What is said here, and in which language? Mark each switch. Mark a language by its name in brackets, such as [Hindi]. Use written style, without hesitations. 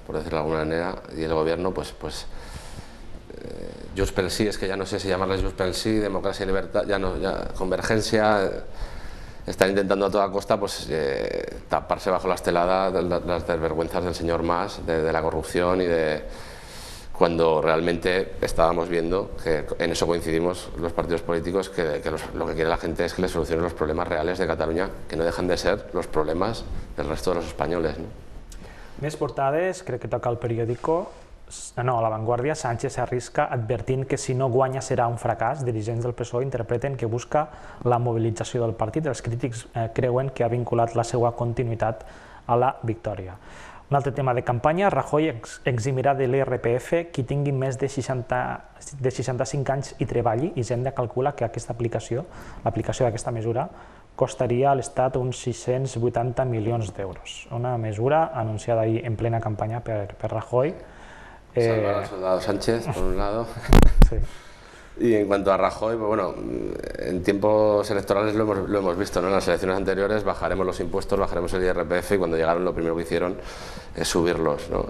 [Spanish] Por decirlo de alguna manera, y el gobierno Junts pel Sí, es que ya no sé si llamarles Junts pel Sí, democracia y libertad, ya convergencia, están intentando a toda costa taparse bajo la estelada las desvergüenzas del señor Mas, de la corrupción y de... cuando realmente estábamos viendo, que en eso coincidimos los partidos políticos, que lo que quiere la gente es que le solucionen los problemas reales de Cataluña, que no dejan de ser los problemas del resto de los españoles, ¿no? [Catalan] Més portades, crec que toca el periòdico. No, a La Vanguardia, Sánchez s'arrisca advertint que si no guanya serà un fracàs. Dirigents del PSOE interpreten que busca la mobilització del partit. Els crítics creuen que ha vinculat la seva continuïtat a la victòria. Un altre tema de campanya, Rajoy eximirà de l'IRPF qui tingui més de 65 anys i treballi. Hisenda calcula que aquesta aplicació, l'aplicació d'aquesta mesura, costaria a l'Estat uns 680 milions d'euros. Una mesura anunciada ahir en plena campanya per Rajoy. [Spanish] Salvar al soldado Sánchez, por un lado. Sí. Y en cuanto a Rajoy, pues bueno, en tiempos electorales lo hemos visto, ¿no? En las elecciones anteriores bajaremos los impuestos, bajaremos el IRPF, y cuando llegaron lo primero que hicieron es subirlos, ¿no?